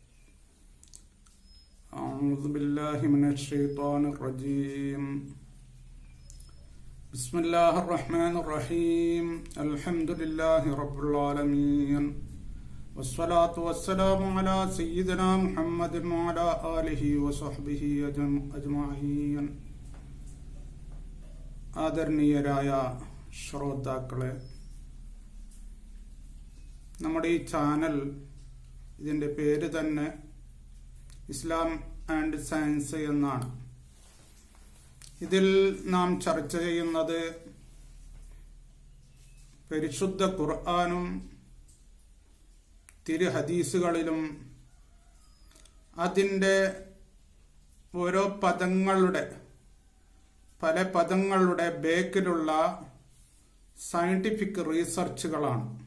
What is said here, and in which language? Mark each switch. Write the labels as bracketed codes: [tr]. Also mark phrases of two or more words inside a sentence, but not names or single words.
[ar] أعوذ بالله من الشيطان الرجيم. بسم الله الرحمن الرحيم. الحمد لله رب العالمين والصلاة والسلام على سيدنا محمد وعلى آله وصحبه أجمعين. [ml] ആദരണീയരായ ശ്രോതാക്കളെ, നമ്മുടെ ഈ ചാനൽ, ഇതിൻ്റെ പേര് തന്നെ ഇസ്ലാം ആൻഡ് സയൻസ് എന്നാണ്. ഇതിൽ നാം ചർച്ച ചെയ്യുന്നത് പരിശുദ്ധ ഖുർആനും തിരു ഹദീസുകളിലും അതിൻ്റെ ഓരോ പല പദങ്ങളുടെ ബേക്കിലുള്ള [en] scientific researches.